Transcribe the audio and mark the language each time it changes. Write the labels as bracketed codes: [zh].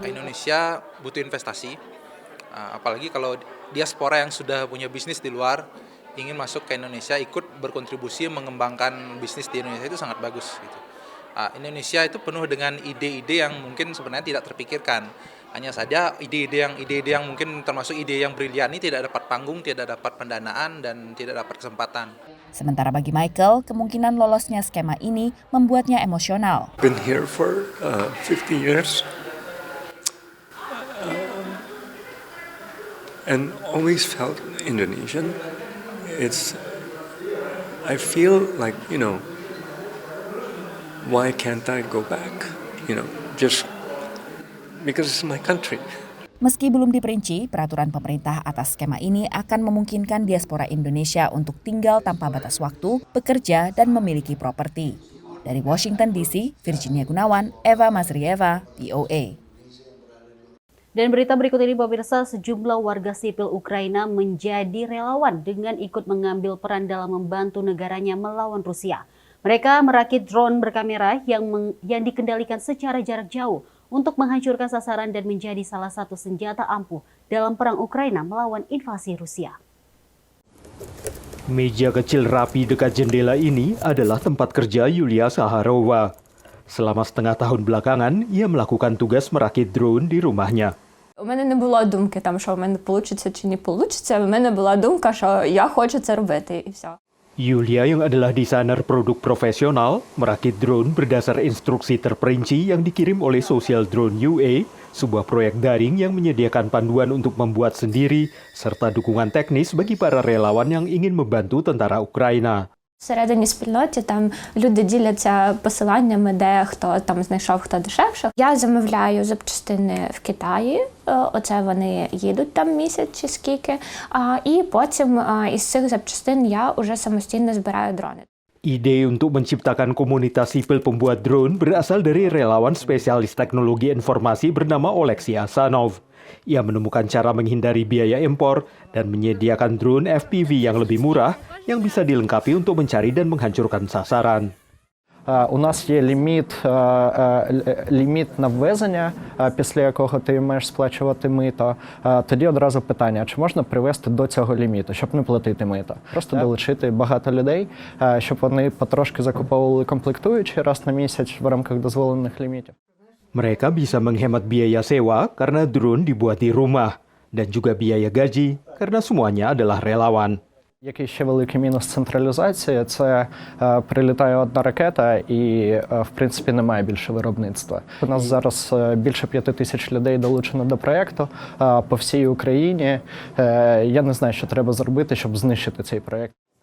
[id] Indonesia butuh investasi, apalagi kalau diaspora yang sudah punya bisnis di luar ingin masuk ke Indonesia, ikut berkontribusi mengembangkan bisnis di Indonesia itu sangat bagus. Gitu. Indonesia itu penuh dengan ide-ide yang mungkin sebenarnya tidak terpikirkan. Hanya saja ide-ide yang mungkin termasuk ide yang brilian ini tidak dapat panggung, tidak dapat pendanaan, dan tidak dapat kesempatan. Sementara bagi Michael, kemungkinan lolosnya skema ini membuatnya emosional. [en] Been here for 50 years and always felt Indonesian. I feel like, why can't I go back? Just because it's my country. [id] Meski belum diperinci, peraturan pemerintah atas skema ini akan memungkinkan diaspora Indonesia untuk tinggal tanpa batas waktu, bekerja, dan memiliki properti. Dari Washington DC, Virginia Gunawan, Eva Masrieva, VOA. Dan berita berikut ini, pemirsa, sejumlah warga sipil Ukraina menjadi relawan dengan ikut mengambil peran dalam membantu negaranya melawan Rusia. Mereka merakit drone berkamera yang dikendalikan secara jarak jauh untuk menghancurkan sasaran dan menjadi salah satu senjata ampuh dalam perang Ukraina melawan invasi Rusia. Meja kecil rapi dekat jendela ini adalah tempat kerja Yulia Saharova. Selama setengah tahun belakangan, ia melakukan tugas merakit drone di rumahnya. [uk] У мене не було думки, що в мене вийде чи не вийде. У мене була думка, що я хочу це робити, і все. [id] Yulia yang adalah desainer produk profesional merakit drone berdasar instruksi terperinci yang dikirim oleh Social Drone UA, sebuah proyek daring yang menyediakan panduan untuk membuat sendiri serta dukungan teknis bagi para relawan yang ingin membantu tentara Ukraina. [uk] Всередині спільноті там люди діляться посиланнями, де хто там знайшов, хто дешевше. Я замовляю запчастини в Китаї, оце вони їдуть там місяць чи скільки, і потім із цих запчастин я уже самостійно збираю дрони. [id] Ide untuk menciptakan komunitas sipil pembuat drone berasal dari relawan spesialis teknologi informasi bernama Oleksiy Asanov. Ia menemukan cara menghindari biaya impor dan menyediakan drone FPV yang lebih murah yang bisa dilengkapi untuk mencari dan menghancurkan sasaran. [uk] У нас є ліміт на ввезення, після якого ти маєш сплачувати мито. Тоді одразу питання, чи можна привести до цього ліміту, щоб не платити мито. Просто долучити багато людей, щоб вони потрошки закуповували комплектуючі раз на місяць в рамках дозволених лімітів. [id] Mereka bisa menghemat biaya sewa karena drone dibuat di rumah dan juga biaya gaji karena semuanya adalah relawan. [uk] Який ще великий мінус централізації – це прилітає одна ракета і, в принципі, немає більше виробництва. У нас зараз більше 5 тисяч людей долучено до проєкту по всій Україні. Я не знаю, що треба зробити, щоб знищити цей проєкт.